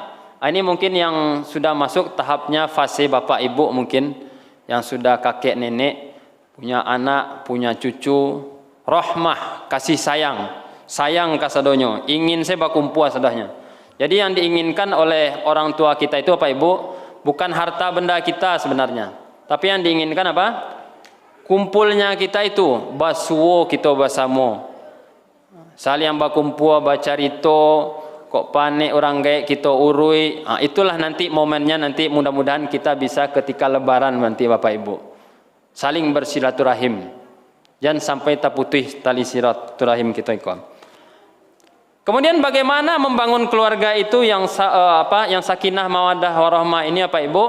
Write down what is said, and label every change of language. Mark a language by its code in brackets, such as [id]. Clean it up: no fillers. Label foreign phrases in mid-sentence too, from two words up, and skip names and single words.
[id] Ini mungkin yang sudah masuk tahapnya fase bapak ibu, mungkin yang sudah kakek nenek, punya anak, punya cucu. Rahmah, kasih sayang. [min] Sayang kasadonyo, ingin saya bakumpul sadahnya. [id] Jadi yang diinginkan oleh orang tua kita itu Bapak Ibu bukan harta benda kita sebenarnya, tapi yang diinginkan apa? Kumpulnya kita itu, [min] basuo kita basamo. Saling bakumpul bacarito, kok panik orang gaek kita urui. [id] Itulah nanti momennya, nanti mudah-mudahan kita bisa ketika lebaran nanti Bapak Ibu. Saling bersilaturahim. Jangan sampai terputus tali silaturahim kita ikon. Kemudian bagaimana membangun keluarga itu yang yang [ar] سكينة مودة ورحمة [id] ini Bapak Ibu?